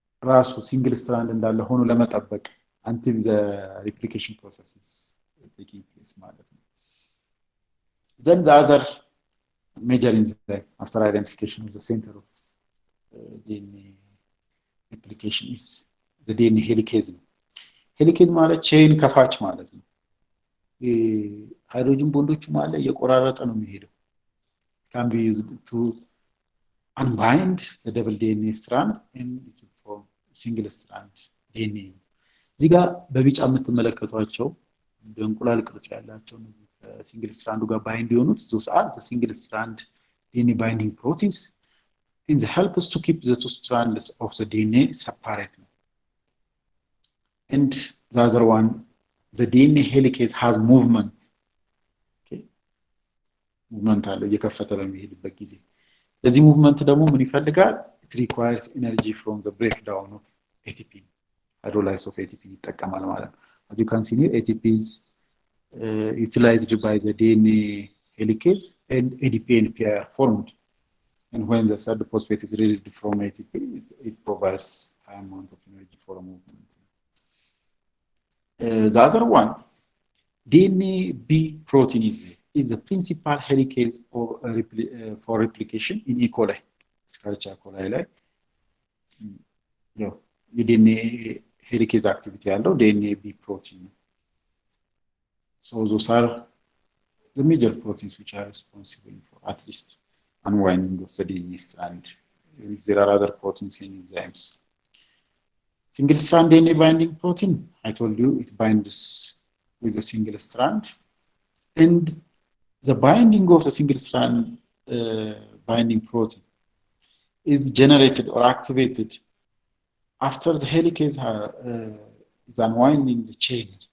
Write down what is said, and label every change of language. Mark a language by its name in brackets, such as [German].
[Amharic] ራሱ single strand እንዳለ ሆኖ ለመጠበቅ [English] until the replication process is taking place [Amharic] ማለት ነው. [English] Then the other major enzyme after identification of the center of DNA replication is the DNA helicase. [Amharic] Helicase ማለት chain ከፋች ማለት ነው. ሃይድሮጅን ቦንዶቹ ማለት እየቆራረጠ ነው የሚሄደው. [English] Can be used to unbind the double DNA strand and it will form single strand DNA. [Amharic] እዚህ ጋር በቢጫ የምትመለከቷቸው በእንቁላል ቅርጽ ያላቸው [English] single strand ጋር bind [Amharic] የሆኑት [English] those are the single strand DNA binding proteins and they help us to keep the two strands of the DNA separate. And the other one, the DNA helicase has movement. [Amharic] Okay, movement አለው እየከፈተ በሚሄድበት ጊዜ ለዚህ movement ደግሞ ምን ይፈልጋል? [English] It requires energy from the breakdown of ATP. Hydrolysis of ATP [Amharic] ይጠቀማል ማለት ነው. [English] As you can see here, ATP is utilized by the DNA helicase and ADP and PI are formed. And when the third phosphate is released from ATP, it provides high amount of energy for a movement. The other one, DNA B protein is the principal helicase for replication in E. coli. [Amharic] Escherichia coli ላይ የዲኤንኤ ሄሊኬዝ አክቲቪቲ ያለው ዲኤንኤ ቢ ፕሮቲን ነው. [English] So those are the major proteins which are responsible for at least unwinding of the DNA strand. There are other proteins and enzymes. Single strand DNA binding protein, I told you it binds with a single strand, and the binding of the single strand binding protein is generated or activated after the helicase is unwinding the chain.